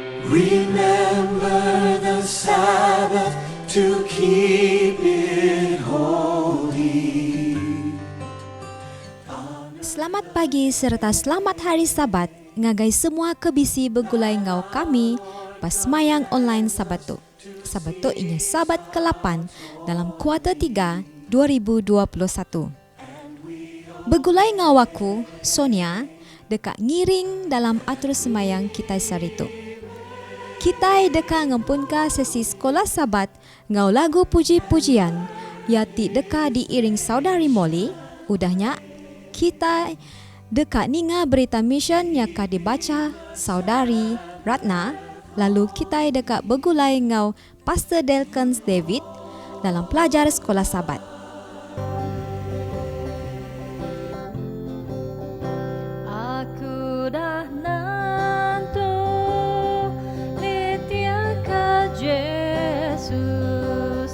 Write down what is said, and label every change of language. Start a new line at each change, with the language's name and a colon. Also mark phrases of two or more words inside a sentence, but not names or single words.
English: Remember the Sabbath to keep it holy.
Iban: Selamat pagi serta selamat hari Sabat. Ngagai semua kebisi begulai ngau kami pas mayang online Sabatu. Sabatu inya Sabat ke-8 dalam kuarter 3 2021. Begulai ngau aku, Sonia, dekat ngiring dalam atur semayang kita saritu. Kita dekat ngempunka sesi sekolah Sabat ngau lagu puji-pujian yati dekat diiring saudari Molly. Udahnya kita dekat ninga berita mission yang akan dibaca saudari Ratna. Lalu kita dekat begulai ngau Pastor Delkens David dalam pelajar sekolah Sabat. Aku dah nanto litia ka Jesus.